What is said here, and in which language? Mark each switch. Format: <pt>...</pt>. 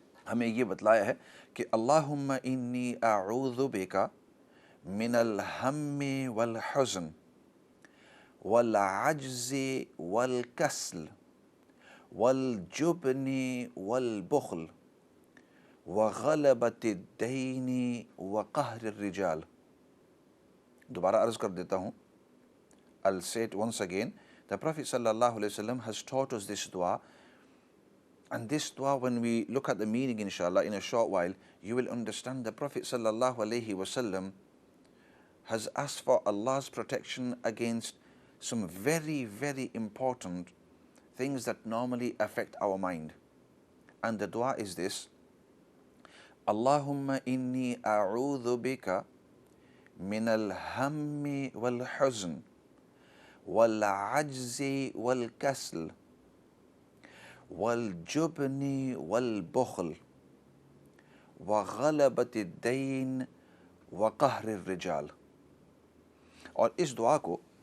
<ar>ہمیں یہ بتلایا ہے کہ اللہم انی اعوذ بک من الہم والحزن والعجز والکسل والجبن والبخل وغلبۃ الدین وقہر الرجال۔ دوبارہ عرض کر دیتا ہوں، I'll say it once again.</ar> <en>The Prophet sallallahu alaihi wasallam has taught us this dua, and this dua, when we look at the meaning inshallah in a short while, you will understand the Prophet sallallahu alaihi wasallam has asked for Allah's protection against some very, very important things that normally affect our mind. And the dua is this: Allahumma inni a'udhu bika min al-hammi wal-huzn wal-ajzi wal-kasl wal-jubni wal-bukhl wa ghalabat ad-dayn wa qahr ar-rijal۔ اور اس دعا کو</en>